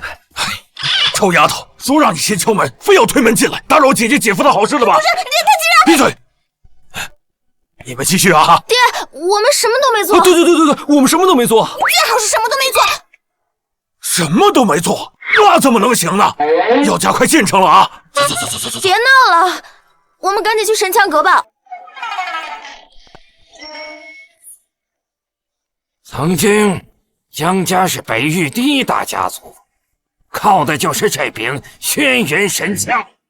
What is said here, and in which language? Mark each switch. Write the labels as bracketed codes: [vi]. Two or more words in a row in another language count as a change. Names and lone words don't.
[zh] 臭丫頭，說讓你先敲門，非要推門進來，打擾我姐姐姐夫的好事了吧？不是，他竟然…… 閉嘴！你們繼續啊！爹，我們什麼都沒做。對，我們什麼都沒做。最好是什麼都沒做。什麼都沒做，那怎麼能行呢？要加快進程了啊！ 走。別鬧了，我們趕緊去神槍閣吧。曾經，江家是北域第一大家族，靠的就是這柄軒轅神槍。